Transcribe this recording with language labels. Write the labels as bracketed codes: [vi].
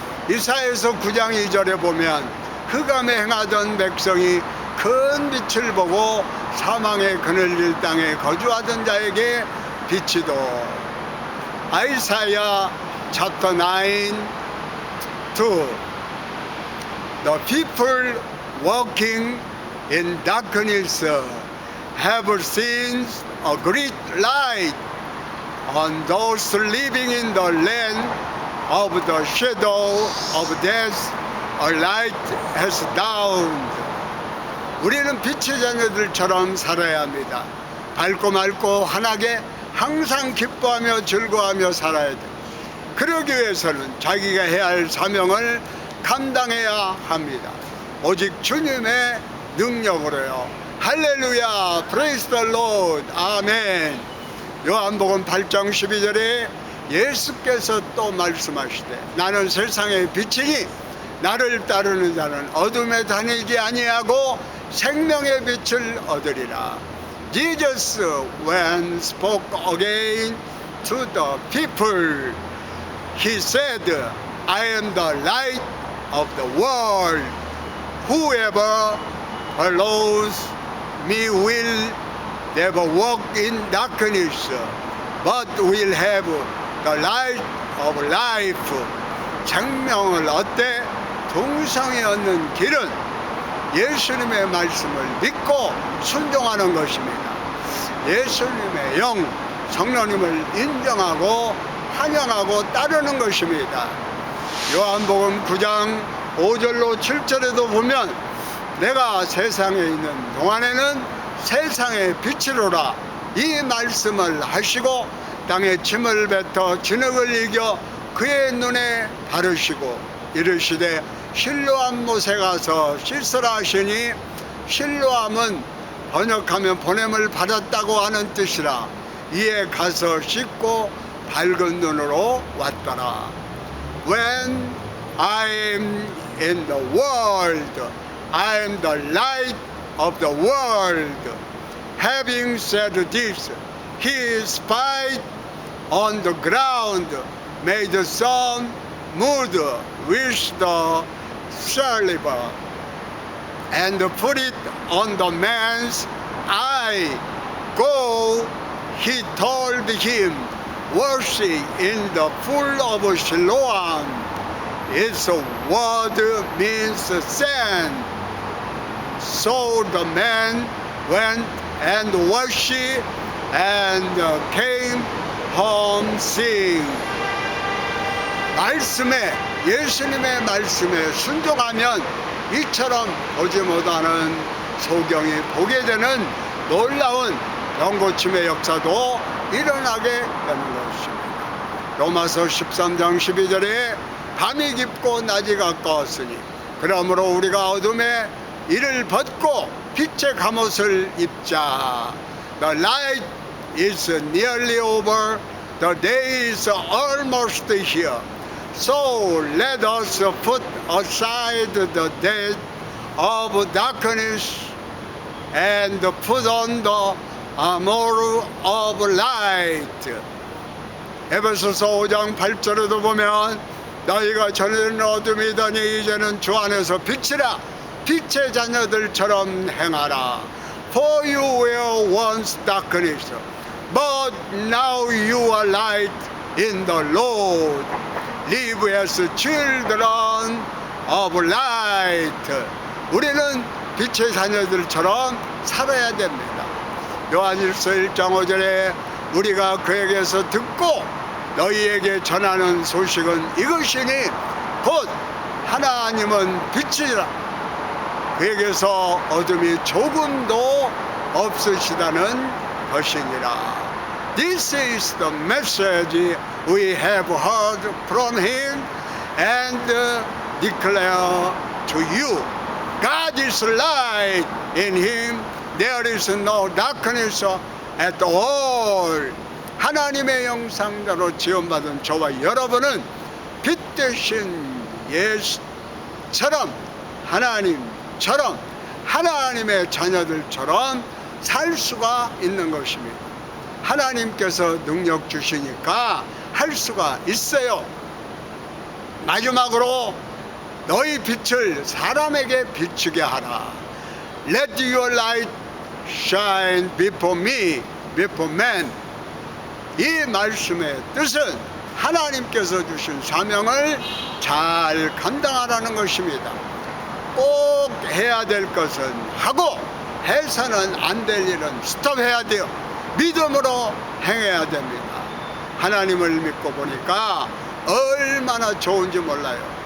[ko] 이사야서 9장 2절에 보면 흑암에 행하던 백성이 큰 빛을 보고 사망의 그늘질 땅에 거주하던 자에게 빛이도. [en] 아이사야 chapter 9, 2. The people walking in darkness have seen a great light. On those living in the land of the shadow of death, a light has dawned. [ko] 우리는 빛의 자녀들처럼 살아야 합니다. 밝고 맑고 환하게 항상 기뻐하며 즐거워하며 살아야 돼. 그러기 위해서는 자기가 해야 할 사명을 감당해야 합니다. 오직 주님의 능력으로요. 할렐루야, [en] praise the Lord, [ko] 아멘. 요한복음 8장 12절에 예수께서 또 말씀하시되 나는 세상의 빛이니 나를 따르는 자는 어둠에 다니지 아니하고 생명의 빛을 얻으리라. [en] Jesus when spoke again to the people, he said, I am the light of the world. Whoever follows me will never walk in darkness, but will have the light of life. [ko] 생명을 얻되 동성이 얻는 길은 예수님의 말씀을 믿고 순종하는 것입니다. 예수님의 영, 성령님을 인정하고 환영하고 따르는 것입니다. 요한복음 9장 5절로 7절에도 보면 내가 세상에 있는 동안에는 세상의 빛이로라 이 말씀을 하시고 땅에 침을 뱉어 진흙을 이겨 그의 눈에 바르시고 이르시되 실로암 못에 가서 씻으라 하시니 실로암은 번역하면 보냄을 받았다고 하는 뜻이라. 이에 가서 씻고 밝은 눈으로 왔더라. [en] When I am in the world, I am the light of the world. Having said this, he spied on the ground, made some mud with the saliva, and put it on the man's eye. Go, he told him, wash in the pool of Siloam. Its word means sand. So the man went and washed and came home seeing. [ko] 말씀에, 예수님의 말씀에 순종하면 이처럼 보지 못하는 소경이 보게 되는 놀라운 병고침의 역사도 일어나게 되는 것입니다. 로마서 13장 12절에 밤이 깊고 낮이 가까웠으니 그러므로 우리가 어둠에 이를 벗고 빛의 갑옷을 입자. [en] The light is nearly over. The day is almost here. So let us put aside the deed of darkness and put on the armor of light. [ko] 에베소서 5장 8절에도 보면 너희가 전에는 어둠이더니 이제는 주 안에서 빛이라. 빛의 자녀들처럼 행하라. [en] For you were once darkness, but now you are light in the Lord. Live as children of light. [ko] 우리는 빛의 자녀들처럼 살아야 됩니다. 요한일서 1장 5절에 우리가 그에게서 듣고 너희에게 전하는 소식은 이것이니 곧 하나님은 빛이라. 그에게서 어둠이 조금도 없으시다는 것이니라. [en] This is the message we have heard from him and declare to you. God is light. In him there is no darkness at all. [ko] 하나님의 형상대로 지원받은 저와 여러분은 빛 대신 예수처럼 하나님처럼 하나님의 자녀들처럼 살 수가 있는 것입니다. 하나님께서 능력 주시니까 할 수가 있어요. 마지막으로 너희 빛을 사람에게 비추게 하라. [en] Let your light shine before me, before men. [ko] 이 말씀의 뜻은 하나님께서 주신 사명을 잘 감당하라는 것입니다. 꼭 해야 될 것은 하고 해서는 안 될 일은 스톱해야 돼요. 믿음으로 행해야 됩니다. 하나님을 믿고 보니까 얼마나 좋은지 몰라요.